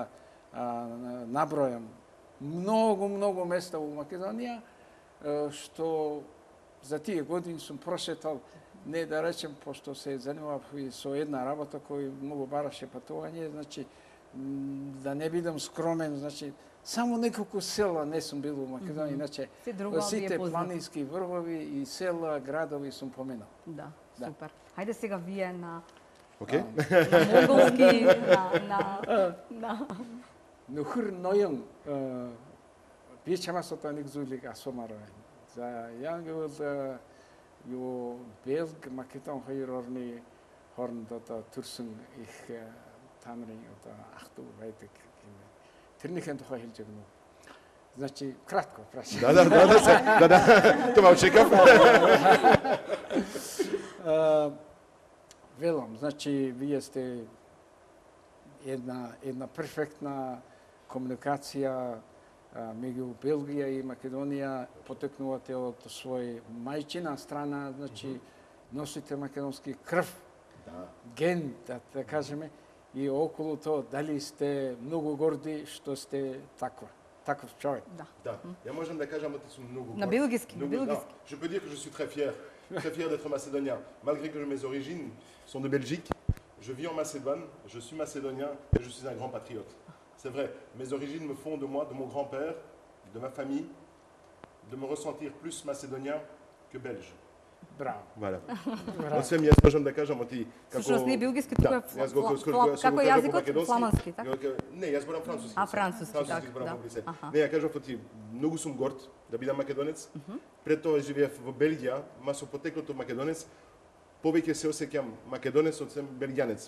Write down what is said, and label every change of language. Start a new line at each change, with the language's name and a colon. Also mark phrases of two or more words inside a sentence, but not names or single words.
Macedonian: набројам многу места во Македонија, што за тие години сум прошетал, не да речем, пошто се занимавав и со една работа кој многу бараше патување, значи да не бидам скромен, значи само неколку села не сум бил во Македонија, иначе сите планински врвови и села, градови сум поминал. Да, супер. Хајде сега вие на Окей. На монголски,
Mongolian: Нөхөр ноён би чамаас одоо нэг зүйлийг асуумаар байна. За яг гэвэл юу Белг, Македон хоёр орны хооронд одоо төрсөн их тамирын одоо ах トゥ байдаг гэмээр. Тэрнийхэн тухай хэлж өгнө үү?
Macedonian: Значи кратко, прошу. Да. Това очекав. Велам, значи вие сте една перфектна комуникација меѓу Белгија и Македонија, потекнувате од свој мајчина страна, значи носите македонски крв, ген, да кажеме, и околу тоа дали сте многу горди што сте таков човек. Да. Ја можам да кажам дека сум многу горд. На белгиски,
French: Je peux dire que je suis très fier d'être macédonien, malgré que mes origines sont de Belgique. Je vis en Macédoine, je suis macédonien et je suis un grand patriote. C'est vrai, mes origines me font de moi, de mon grand-père, de ma famille, de me ressentir plus macédonien que belge.
Macedonian: Браво.
French: Voilà.
Macedonian: Освен јас можам да кажам оти како Всушност не белгиски, тука е како јазикот фламански, така? Не, јас зборам француски. Француски, така, да. Не, ја кажав оти многу сум горд да бидам македонец. Пред тоа живеев во Белгија, ма со потеклото македонец, повеќе се осеќам македонец од белгијанец.